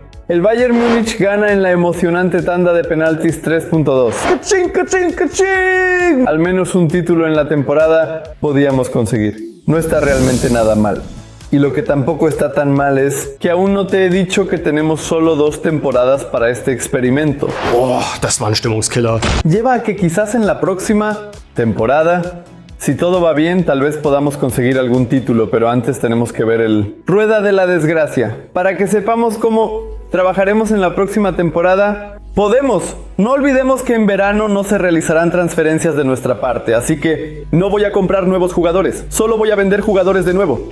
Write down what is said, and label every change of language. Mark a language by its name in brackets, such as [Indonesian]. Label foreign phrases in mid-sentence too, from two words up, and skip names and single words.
[Spanish] El Bayern Múnich gana en la emocionante tanda de penaltis 3.2. ¡Cachín, cachín, cachín! Al menos un título en la temporada podíamos conseguir. No está realmente nada mal. Y lo que tampoco está tan mal es que aún no te he dicho que tenemos solo 2 temporadas para este experimento. [German] Oh, das war ein Stimmungskiller. [Spanish] Lleva a que quizás en la próxima temporada, si todo va bien, tal vez podamos conseguir algún título, pero antes tenemos que ver el Rueda de la Desgracia. Para que sepamos cómo trabajaremos en la próxima temporada, no olvidemos que en verano no se realizarán transferencias de nuestra parte, así que no voy a comprar nuevos jugadores, solo voy a vender jugadores de nuevo.